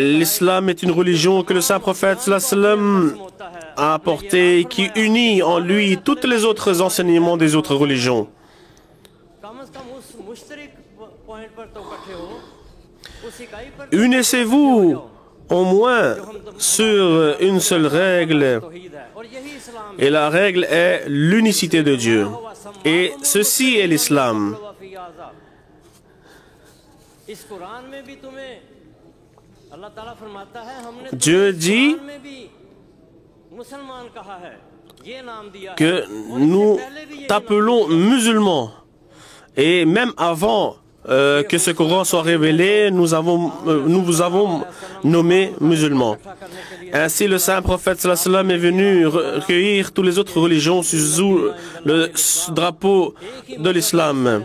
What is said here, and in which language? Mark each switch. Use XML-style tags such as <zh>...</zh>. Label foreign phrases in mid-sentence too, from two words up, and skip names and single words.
<fr>L'islam est une religion que le saint prophète</fr> <ar>صلى الله عليه وسلم</ar> <ur>ہوتا ہے.</ur> <fr>a apportée, qui unit en lui tous les autres enseignements des autres religions.</fr> <ur>کم سے کم اس مشترک پوائنٹ پر تو اکٹھے ہو، اس اکائی پر</ur> <fr>Unissez-vous au moins sur une seule règle,</fr> <ur>توحید ہے اور یہی اسلام ہے.</ur> <fr>et la règle est l'unicité de Dieu. Et ceci est l'islam.</fr> <ar>وفي هذا.</ar> <ur>اس قرآن میں بھی تمہیں اللہ تعالیٰ فرماتا ہے، ہم نے</ur> <fr>Dieu dit</fr> <ur>قرآن میں بھی مسلمان کہا ہے، یہ نام دیا ہے.</ur> <fr>que nous t'appelons musulmans. Et même avant que ce Coran soit révélé, nous vous avons nommé musulmans. Ainsi, le saint prophète</fr> <ar>صلى الله عليه وسلم</ar> <fr>est venu recueillir toutes les autres religions sous le drapeau de l'islam.</fr>